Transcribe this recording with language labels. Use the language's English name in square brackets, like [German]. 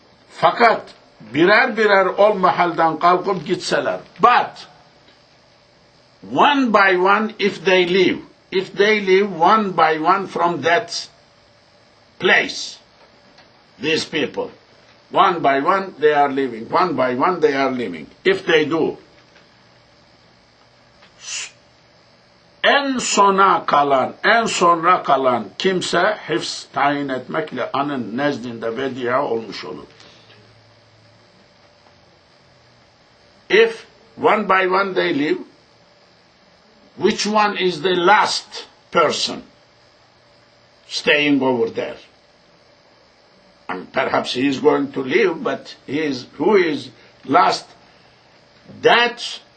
[Turkish] Fakat birer birer ol mahaldan kalkıp gitseler. [English] But one by one if they leave one by one from that place, these people, one by one they are leaving, one by one they are leaving. If they do, [Turkish] en sonra kalan kimse hıfz tayin etmekle anın nezdinde vedi'a olmuş olur. [English] If one by one they leave, which one is the last person staying over there? And perhaps he is going to leave, but who is last? That